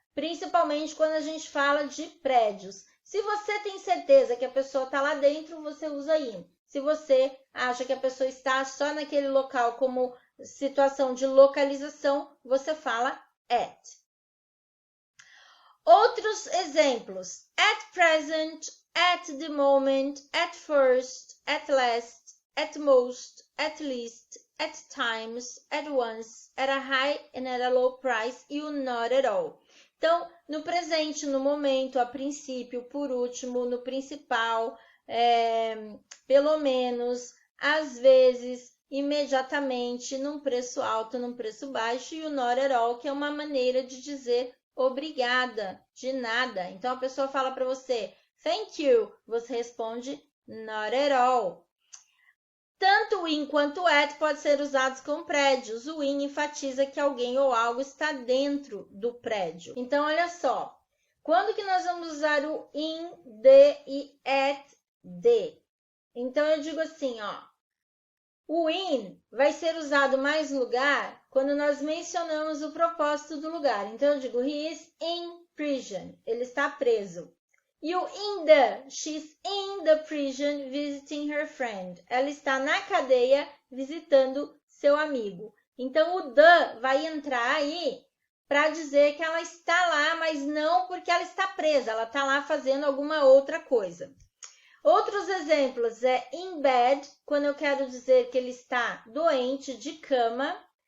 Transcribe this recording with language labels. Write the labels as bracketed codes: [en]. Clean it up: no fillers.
[pt] Principalmente quando a gente fala de prédios. Se você tem certeza que a pessoa está lá dentro, você usa in. Se você acha que a pessoa está só naquele local como situação de localização, você fala at. Outros exemplos. [en] At present, at the moment, at first, at last, at most, at least, at times, at once, at a high and at a low price [pt] e o [en] not at all. [pt] Então, no presente, no momento, a princípio, por último, no principal, pelo menos, às vezes, imediatamente, num preço alto, num preço baixo, e o [en] not at all, [pt] que é uma maneira de dizer obrigada, de nada. Então, a pessoa fala para você, [en] thank you, [pt] você responde [en] not at all. [pt] Tanto o in quanto o at pode ser usados com prédios. O in enfatiza que alguém ou algo está dentro do prédio. Então, olha só. Quando que nós vamos usar o in, the e at, de? Então, eu digo assim, ó. O in vai ser usado mais lugar quando nós mencionamos o propósito do lugar. Então, eu digo, [en] he is in prison. [pt] Ele está preso. E o [en] in the, she's in the prison visiting her friend. [pt] Ela está na cadeia visitando seu amigo. Então, o the vai entrar aí para dizer que ela está lá, mas não porque ela está presa. Ela está lá fazendo alguma outra coisa. Outros exemplos é in bed, quando eu quero dizer que ele está doente de cama.